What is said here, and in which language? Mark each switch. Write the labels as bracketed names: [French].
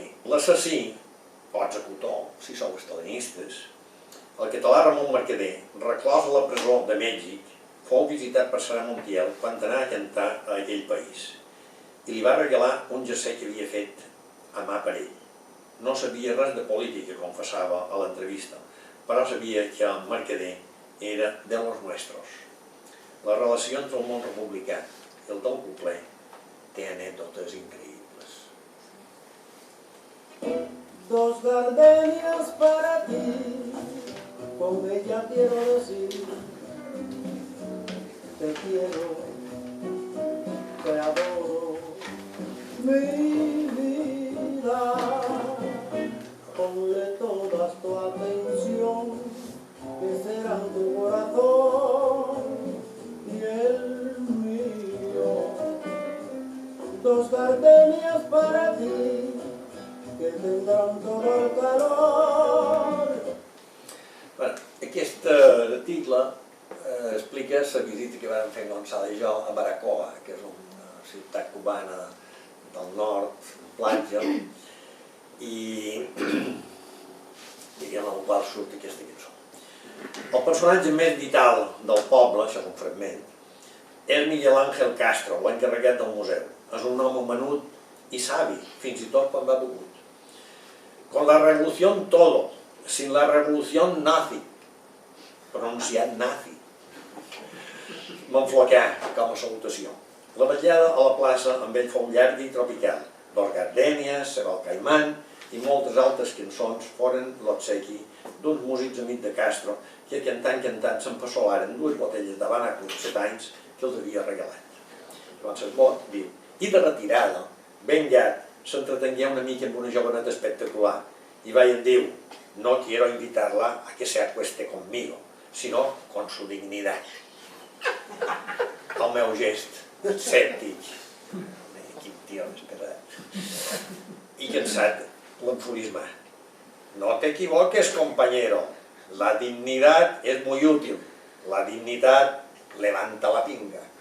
[Catalan] L'assassí, o executor, si sou estalinistes, el català Ramon Mercader, reclòs a la presó de Mèxic, fou visitat per Sara Montiel quan anà a cantar a aquell país i li va regalar un jersei que havia fet a mà per ell. No sabia res de política, confessava a l'entrevista, però sabia que el Mercader era [Spanish] de los nuestros. [Catalan] La relació entre el món republicà i el del cuplé té anècdotes increïbles. [Spanish] Dos gardenias para ti, con ella quiero decir, te quiero, te adoro, mi vida, ponle toda tu atención, que serán tu corazón y el mío. Dos gardenias para ti, que tendrán todo el calor. [Catalan] Aquest article explica la visita que vam fer en Gonçalo i jo a Baracoa, que és una ciutat cubana del nord, platja, i en el qual surt aquesta cançó. El personatge més vital del poble, això és un fragment, és Miguel Ángel Castro, l'encarregat del museu. És un home menut i savi, fins i tot quan va begut. [Spanish] Con la revolución todo, sin la revolución nazi, [Catalan] pronunciat nazi. M'enflocà com a salutació. La vetllada a la plaça amb ell fou llarga i tropical. Dos gardènies, Serol Caimán i moltes altres cançons foren l'obsequi d'uns músics amics de Castro que cantant s'empassolaren dues botelles de Banaco de 7 anys que els havia regalat. Llavors el bot diu, i de retirada, ben llarg, s'entretengué una mica amb una joveneta espectacular i vaig dir, [Spanish] no quiero invitarla a que se acueste conmigo, sino con su dignidad. [Catalan] El meu gest, escèptic, quin tio desesperat, i cansat, l'enfurismà. [Spanish] No te equivoques, compañero, la dignidad es muy útil, la dignidad levanta la pinga.